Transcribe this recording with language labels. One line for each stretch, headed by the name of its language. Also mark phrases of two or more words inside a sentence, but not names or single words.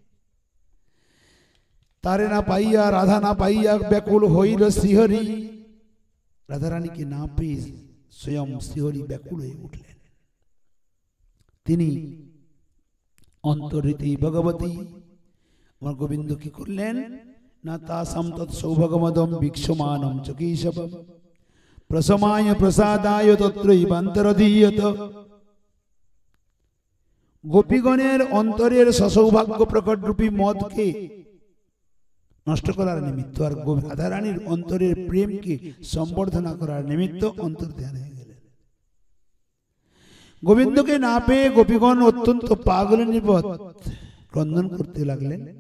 Bangla: তারে না পাইয়া, রাধা না পাইয়া ব্যাকুল হইল শ্রীহরি। রাধারানীকে না পেয়ে স্বয়ং শ্রীহরি ব্যাকুল হয়ে উঠলেন। তিনি অন্তরিতি ভগবতী, আমার গোবিন্দ কি করলেন না,
Sanskrit: তাসাম তৎ সৌভগমদম বিক্ষমানম চ কেশবম প্রসমায় প্রসাদায় তত্রৈবান্তরধীয়ত।
Bangla: গোপীগণের অন্তরের সসৌভাগ্য প্রকট রূপী মদকে নষ্ট করার নিমিত্ত আর রাধারানীর অন্তরের প্রেমকে সম্বর্ধনা করার নিমিত্ত অন্তর ধ্যান হয়ে গেলেন। গোবিন্দকে না পেয়ে গোপীগণ অত্যন্ত পাগল নির্বোধ ক্রন্দন করতে লাগলেন।